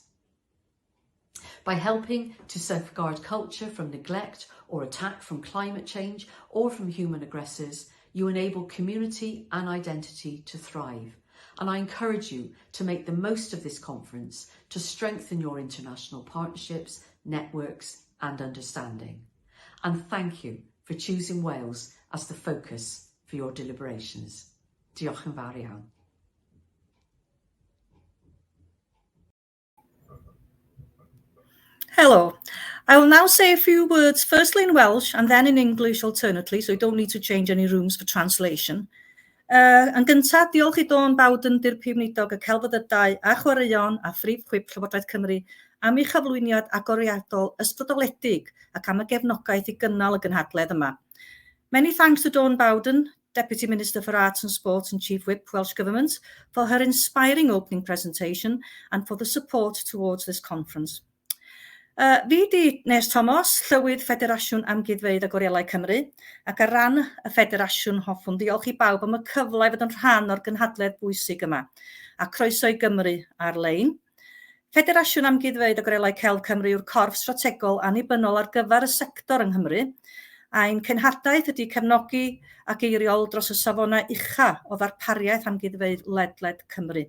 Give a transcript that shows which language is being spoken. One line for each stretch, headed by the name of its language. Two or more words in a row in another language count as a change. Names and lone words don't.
English: By helping to safeguard culture from neglect or attack from climate change or from human aggressors, you enable community and identity to thrive. And I encourage you to make the most of this conference to strengthen your international partnerships, networks and understanding. And thank you for choosing Wales as the focus for your deliberations.
Welsh: Diolch yn fawr iawn.
English: Hello. I will now say a few words, firstly in Welsh and then in English alternately, so you don't need to change any rooms for translation.
Welsh: Yn gyntaf, diolch I Bowden, Dir Prif Nidog y Celfyddydau a Chwaraeon a Phrif Chwip Llywodraeth Cymru am ei chyflwyniad agoriadol ysbrydoledig ac am y gefnogaeth I gynnal y gynhadledd yma.
English: Many thanks to Dawn Bowden, Deputy Minister for Arts and Sports and Chief Whip, Welsh Government, for her inspiring opening presentation and for the support towards this conference.
Welsh: Fi di Nes Thomas, Llywydd Ffederasiwn Amgueddfa a Gorielau Cymru, ac ar ran y Ffederasiwn hoffwn diolch I bawb am y cyfle I fod yn rhan o'r gynhadledd bwysig yma, a croeso I Gymru ar-lein. Ffederasiwn Amgueddfa a Gorielau Celf Cymru yw'r corff strategol annibynnol ar gyfer y sector yng Nghymru, a'n cenhadaeth ydy cefnogi ac eiriol dros y safonau ucha o ddarpariaeth amgueddfeydd ledled Cymru.